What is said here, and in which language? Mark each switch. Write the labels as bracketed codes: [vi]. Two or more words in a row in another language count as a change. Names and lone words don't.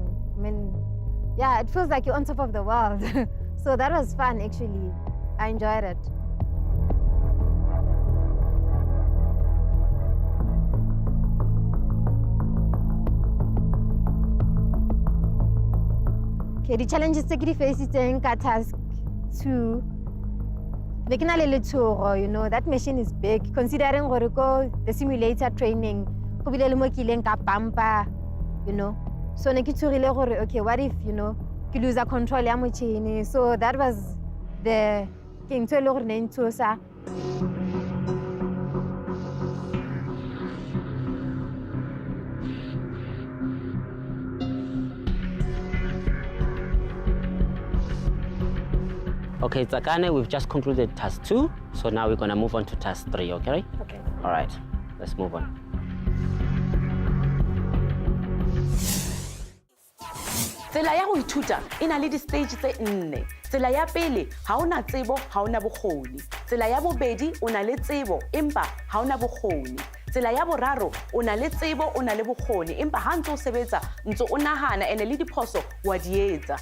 [en] I mean, yeah, it feels like you're on top of the world. So that was fun, actually. I enjoyed it. Okay, the challenges [st] tse ke di facitseng ka [en] task 2. [st] Be ke na le letshogo, [en] you know, that machine is big. Considering [st] gore ko [en] the simulator training, [st] go bile le mo ke ileng ka bumper, [en] you know. [st] So ne ke tshogile gore, [en] okay, what if, you know, ke lose control [st] ya motšhini. [en] So that was the [st] ke ntho e le gore ne ntshosa. [en] Okay, Tsakane, we've just concluded task 2, so now we're gonna move on to task 3, okay? Okay. All right, let's move on. [st] Tsela ya go ithuta e na le di-stage tse 4. Tsela ya pele, ha ona tsebo, ha ona bokgoni. Tsela ya bobedi, o na le tsebo, empa ha ona bokgoni. Tsela ya boraro, o na le tsebo, o na le bokgoni, empa ha ntse o sebetsa, ntse o nahana ene le diphoso wa di etsa.